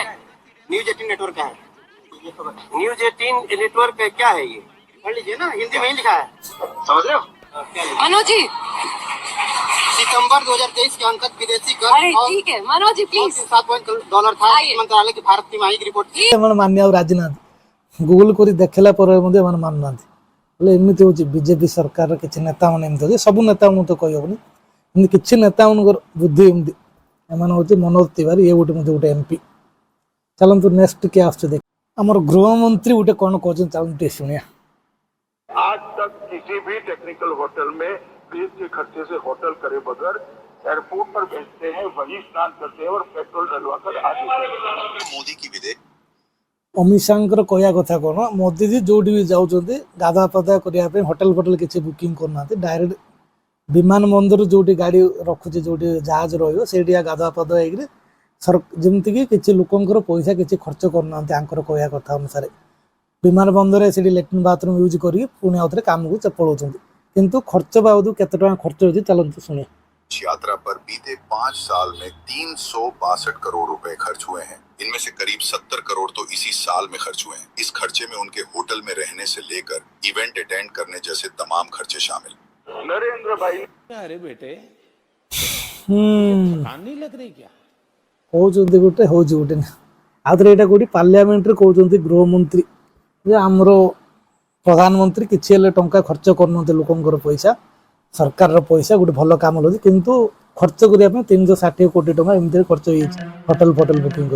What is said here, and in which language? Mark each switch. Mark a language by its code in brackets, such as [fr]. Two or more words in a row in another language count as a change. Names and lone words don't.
[hi] न्यूज 18 नेटवर्क का है। न्यूज 18 नेटवर्क क्या है ये? पढ़ लीजिए ना, हिंदी में ही लिखा है, समझ रहे हो? मनोज जी, सितंबर 2023 के अंक विदेशी अरे ठीक है मनोज जी प्लीज। $7 था। आइए। मंत्रालय की भारत की माहिक रिपोर्ट [or] ଏମାନେ ମାନିବାକୁ ରାଜି ନାହାନ୍ତି। ଗୁଗୁଲ କରି ଦେଖିଲା ପରେ ମଧ୍ୟ ଏମାନେ ମାନୁନାହାନ୍ତି। ହେଲେ ଏମିତି ହେଉଛି ବିଜେପି ସରକାରର କିଛି ନେତାମାନେ ଏମିତି ଅଛି। ସବୁ ନେତା ମୁଁ ତ କହିହେବନି, ଏମିତି କିଛି ନେତାମାନଙ୍କର ବୁଦ୍ଧି ଏମିତି। ଏମାନେ ହେଉଛି ମନୋଜ ତିୱାରୀ, ଇଏ ଗୋଟେ ମଧ୍ୟ ଗୋଟେ MP। ଚାଲନ୍ତୁ ନେକ୍ସଟ କିଏ ଆସୁଛି ଦେଖ। ଆମର ଗୃହମନ୍ତ୍ରୀ ଗୋଟେ କ'ଣ କହୁଛନ୍ତି ଚାଲନ୍ତୁ ଟିକେ ଶୁଣିବା। [hi] आज तक किसी भी [en] technical hotel [hi] में देश के खर्चे से होटल करे बगैर एयरपोर्ट पर भेजते हैं, वही स्नान करते हैं और पेट्रोल डलवाकर आगे मोदी की विदेश [or] ଅମିତ ଶାହାଙ୍କର କହିବା କଥା କ'ଣ, ମୋଦିଜୀ ଯୋଉଠି ବି ଯାଉଛନ୍ତି ଗାଧୁଆ ପାଧୁଆ କରିବା ପାଇଁ ହୋଟେଲ ଫୋଟେଲ କିଛି ବୁକିଂ କରୁନାହାନ୍ତି। ଡାଇରେକ୍ଟ ବିମାନ ବନ୍ଦର ଯୋଉଠି ଗାଡ଼ି ରଖୁଛି, ଯୋଉଠି ଜାହାଜ ରହିବ ସେଇଠି ଗାଧୁଆ ପାଧୁଆ ହେଇକିରି ଯେମିତିକି କିଛି ଲୋକଙ୍କର ପଇସା କିଛି ଖର୍ଚ୍ଚ କରୁନାହାନ୍ତି। ଆଙ୍କର କହିବା କଥା ଅନୁସାରେ ବିମାନ ବନ୍ଦରରେ ସେଠି [en] latrine bathroom use [or] କରିକି ପୁଣି ଆଉଥରେ କାମକୁ ପଳାଉଛନ୍ତି। କିନ୍ତୁ ଖର୍ଚ୍ଚ ବାବଦ କେତେ ଟଙ୍କା ଖର୍ଚ୍ଚ ହେଉଛି ଚାଲନ୍ତୁ ଶୁଣିବା। [hi] यात्रा पर बीते 5 साल में 362 करोड़ रुपए खर्च हुए हैं। इनमें से करीब 70 करोड़ तो इसी साल में खर्च हुए हैं। इस खर्चे में उनके होटल में रहने से लेकर [en] event attend [hi] करने जैसे तमाम खर्चे शामिल। नरेंद्र भाई [or] କହୁଛନ୍ତି ଗୋଟେ ହେଉଛି ଗୋଟେ ନା। ଆଉଥରେ ଏଇଟା କୋଉଠି ପାର୍ଲିଆମେଣ୍ଟରେ କହୁଛନ୍ତି ଗୃହମନ୍ତ୍ରୀ ଯେ ଆମର ପ୍ରଧାନମନ୍ତ୍ରୀ କିଛି ହେଲେ ଟଙ୍କା ଖର୍ଚ୍ଚ କରୁନାହାନ୍ତି ଲୋକଙ୍କର ପଇସା, ସରକାରର ପଇସା ଗୋଟେ ଭଲ କାମ ହେଉଛି, କିନ୍ତୁ ଖର୍ଚ୍ଚ କରିବା ପାଇଁ 360 କୋଟି ଟଙ୍କା ଏମିତିରେ ଖର୍ଚ୍ଚ ହେଇଯାଇଛି ହୋଟେଲ ଫୋଟେଲ ବୁକିଂ କରି।